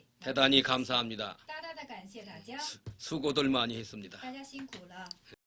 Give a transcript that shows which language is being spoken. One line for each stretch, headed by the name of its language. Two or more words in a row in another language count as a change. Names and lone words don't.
Korean: 대단히 감사합니다.
Chinese: 大大的感谢大家，
Korean: 수고들 많이 했습니다.
Chinese: 大家辛苦了。